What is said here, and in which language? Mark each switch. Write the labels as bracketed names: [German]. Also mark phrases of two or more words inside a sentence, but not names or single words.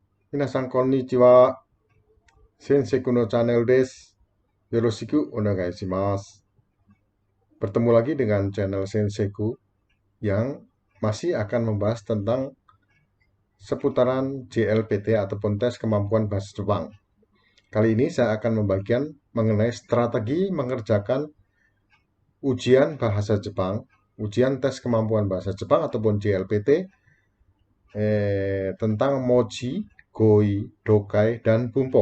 [Japanese] 皆さんこんにちは。先生のチャンネルです. よろしくお願いします. [Indonesian] Bertemu lagi dengan channel Senseiku yang masih akan membahas tentang seputaran JLPT ataupun tes kemampuan bahasa Jepang. Kali ini saya akan membagikan mengenai strategi mengerjakan ujian bahasa Jepang, ujian tes kemampuan bahasa Jepang ataupun JLPT tentang Mochi, Goi, Dokai, dan Bumpo.